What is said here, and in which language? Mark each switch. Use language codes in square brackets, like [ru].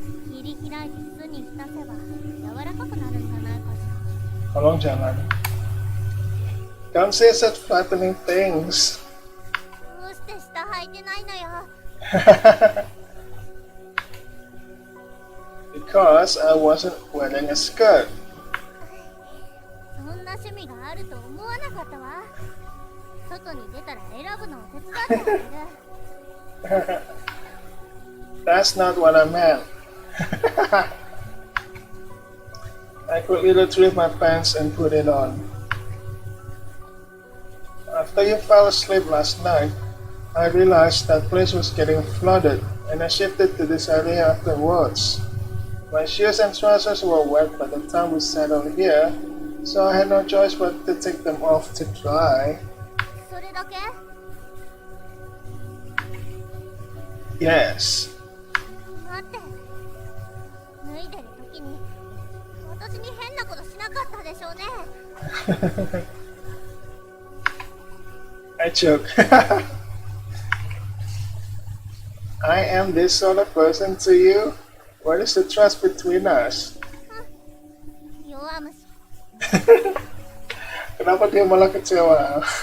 [ja] 切り開いて巣に浸せば柔らかくなるんじゃないかしら。 [id] Tolong jangan. [en] Don't say such flattering things. [ja] どうして下履いてないのよ。 [en] Because I wasn't wearing a skirt. [ja] そんな趣味があると思わなかったわ。外に出たら選ぶのを手伝ってあげる。 [en] That's not what I meant. I quickly retrieved my pants and put it on. After you fell asleep last night, I realized that place was getting flooded, and I shifted to this area afterwards. My shoes and trousers were wet by the time we settled here, so I had no choice but to take them off to dry. [ja] それだけ？ [en] Yes. [ja] 待って。脱いでる時に私に変なことしなかったでしょうね。 [en] I joke. I am this sort of person to you? What is the trust between us? [ja] 弱虫。 [id] Kenapa dia malah kecewa?